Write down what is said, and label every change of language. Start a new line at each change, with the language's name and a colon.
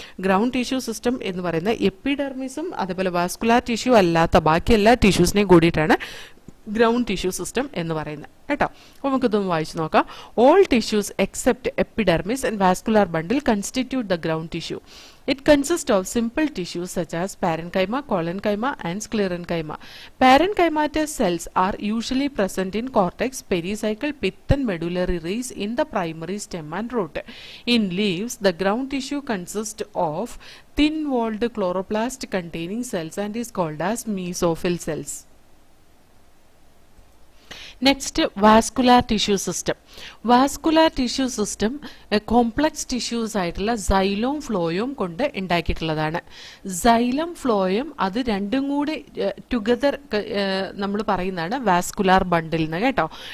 Malayalam: Ground tissue system എന്ന് പറയുന്ന എപ്പിഡെർമിസും അതുപോലെ വാസ്കുലാർ ടിഷ്യൂ അല്ലാത്ത ബാക്കി എല്ലാ ടിഷ്യൂസിനെയും കൂടിയിട്ടാണ് ഗ്രൗണ്ട് ടിഷ്യൂ സിസ്റ്റം എന്ന് പറയുന്നത് കേട്ടോ. അപ്പോൾ നമുക്കിതൊന്ന് വായിച്ചു നോക്കാം.
English: All tissues except epidermis and vascular bundle constitute the ground tissue. It consists of simple tissues such as parenchyma, collenchyma and sclerenchyma. Parenchymatous cells are usually present in cortex, pericycle, pith and medullary rays in the primary stem and root. In leaves, the ground tissue consists of thin-walled chloroplast containing cells and is called as mesophyll cells. Next vascular tissue system.
Malayalam: Vascular tissue system complex tissues ആയിട്ടുള്ള സൈലോം ഫ്ലോയും കൊണ്ട് ഉണ്ടാക്കിയിട്ടുള്ളതാണ്. Xylem ഫ്ലോയും അത് രണ്ടും കൂടി together നമ്മൾ പറയുന്നതാണ് vascular ബണ്ടിൽ എന്ന് കേട്ടോ.